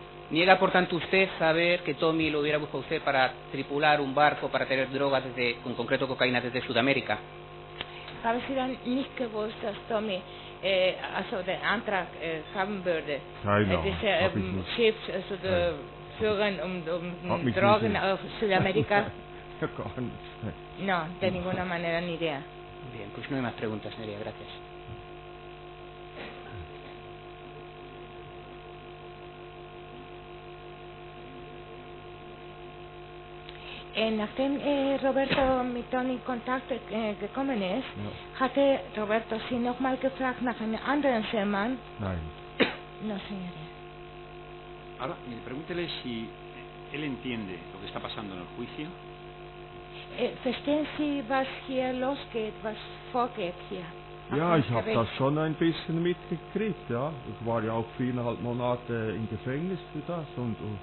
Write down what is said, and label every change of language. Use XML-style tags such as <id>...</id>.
<es>¿Niega, por tanto, usted saber que Tommy lo hubiera buscado usted para tripular un barco, para tener drogas, en concreto cocaína, desde Sudamérica?</es> <de>Haben Sie dann nicht gewusst, dass Tommy den Antrag haben würde, diese Schiff führen, um Drogen auf Südamerika gar nichts.</de> <es>No, de ninguna manera, ni idea. Bien, pues no hay más preguntas, Nerea, gracias.</es> <de>Nachdem Roberto mit Don in Kontakt gekommen ist, hatte Roberto Sie nochmal gefragt nach einem anderen Seemann? Nein.</de> <es>No, señoría. Ahora, pregúntele si él entiende lo que está pasando en el juicio.</es> <de>Verstehen Sie, was hier losgeht, was vorgeht hier? Ja, ich habe das schon ein bisschen mitgekriegt, ja. Ich war ja auch 4,5 Monate im Gefängnis für das und</de>